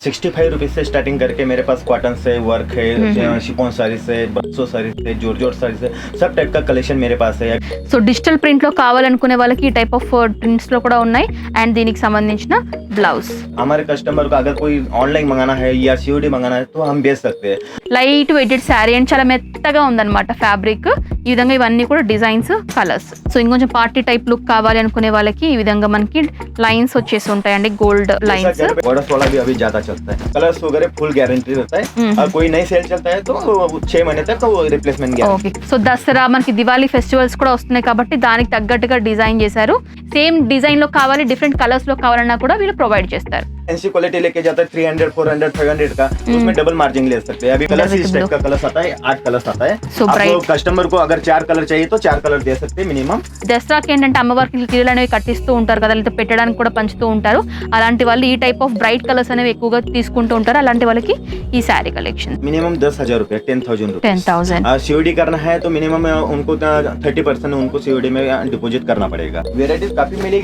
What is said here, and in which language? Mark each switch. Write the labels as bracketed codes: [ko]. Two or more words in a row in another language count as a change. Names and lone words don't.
[hi] 65 रुपीज से स्टार्टिंग करके मेरे पास कॉटन से वर्क है, शिफॉन साड़ी से, बक्सो साड़ी से, जॉर्जेट साड़ी से, सब टाइप का कलेक्शन मेरे पास है. [te] సో [en] digital print [te] లో కావాలనుకునే వాళ్ళకి ఈ [en] type of prints [te] లో కూడా ఉన్నాయి అండ్ దీనికి సంబంధించిన బ్లౌజ్. [hi] हमारे कस्टमर को अगर कोई ऑनलाइन मंगाना है या सीओडी मंगाना है तो हम भेज सकते हैं. [en] light weighted saree and [te] చాలా మెత్తగా ఉందన్నమాట ఫ్యాబ్రిక్. ఈ విధంగా ఇవన్నీ కూడా [en] designs, colors. [te] సో ఇంకొంచెం [en] party type look [te] కావాలి అనుకునే వాళ్ళకి ఈ విధంగా మనకి లైన్స్ వచ్చేసి ఉంటాయండి, [en] gold lines. [hi] बॉर्डर्स वाला भी अभी ज्यादा चलता है. कलर्स वगैरह [en] full guarantee [hi] रहता है. और कोई नई सेल चलता है तो 6 महीने तक वो [en] replacement guarantee. [te] ఓకే. సో దసరా మనకి దివాళీ ఫెస్టివల్స్ కూడా వస్తున్నాయి కాబట్టి దానికి తగ్గట్టుగా డిజైన్ చేశారు. [en] same design [te] లో కావాలి, [en] different colors [te] లో కావాలన్నా కూడా వీళ్ళు ప్రొవైడ్ చేస్తారు. [hi] एनसी क्वालिटी लेके जाता है 300, 400, 500 का, तो उसमें [en] double margin [hi] ले सकते हैं. अभी कलर इस टाइप का कलर आता है, 8 कलर्स आता है. आपको कस्टमर को अगर 4 कलर चाहिए तो 4 कलर दे सकते हैं मिनिमम. [te] దసరాకి ఏంటంటే అమ్మవారికి చీరలు అనేవి కట్టిస్తూ ఉంటారు కదా, లేదా పెట్టడానికి కూడా పంచుతూ ఉంటారు. అలాంటి వాళ్ళు ఈ [en] type of bright colors [te] అనేవి ఎక్కువగా తీసుకుంటూ ఉంటారు. అలాంటి వాళ్ళకి ఈ [en] saree collection [hi] मिनिमम 10,000 रुपए, 10,000 रुपए. 10,000. सीओडी करना है तो मिनिमम उनको 30% उनको सीओडी में डिपॉजिट करना पड़ेगा. वेराइटीज काफी मिलेगी.